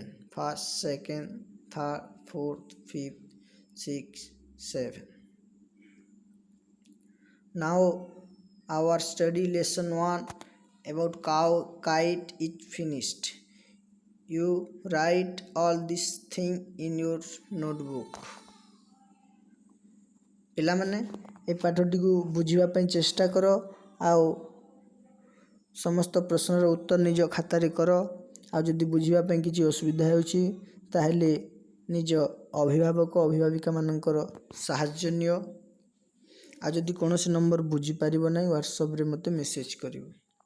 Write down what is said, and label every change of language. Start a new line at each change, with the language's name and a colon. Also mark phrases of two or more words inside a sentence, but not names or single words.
English: First, second, third, fourth, fifth, sixth, 7. Now our study lesson 1 about cow kite is finished. You write all this thing in your notebook.
Odia: ପିଲାମାନେ ଏ ପାଠଟିକୁ ବୁଝିବା ପାଇଁ ଚେଷ୍ଟା କର ଆଉ ସମସ୍ତ ପ୍ରଶ୍ନର ଉତ୍ତର ନିଜ ଖାତାରେ କର ଆଉ ଯଦି ବୁଝିବା ପାଇଁ କିଛି ଅସୁବିଧା ହେଉଛି ତାହେଲେ ନିଜ ଅଭିଭାବକ ଅଭିଭାବିକାମାନଙ୍କର ସାହାଯ୍ୟ ନିଅ ଆଉ ଯଦି କୌଣସି ନମ୍ବର ବୁଝିପାରିବ ନାହିଁ ହ୍ୱାଟ୍ସଆପ୍ରେ ମୋତେ ମେସେଜ୍ କରିବ।